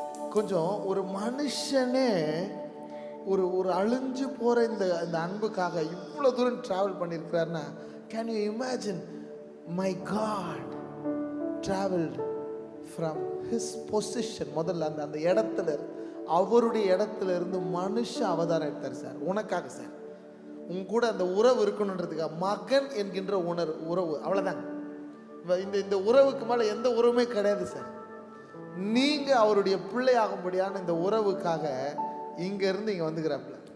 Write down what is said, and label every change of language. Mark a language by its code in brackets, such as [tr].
[ta] கொஞ்சம் ஒரு மனுஷனே ஒரு அழிஞ்சு போற இந்த அன்புக்காக இவ்வளவு தூரம் travel பண்ணியிருக்கிறாருன்னா, can you imagine? [en] My God traveled from his position. [ta] முதல்ல அந்த இடத்துல, அவருடைய இடத்துல இருந்து மனுஷ அவதாரம் எடுத்தார் சார். உனக்காக சார், உங்க கூட அந்த உறவு இருக்கணுன்றதுக்காக. மகன் என்கின்ற உறவு, அவ்வளவுதான். இந்த உறவுக்கு மேல எந்த உறவுமே கிடையாது சார். நீங்க அவருடைய பிள்ளை ஆகும்படியான இந்த உறவுக்காக இங்க இருந்து இங்க வந்துக்கிறாப்ல.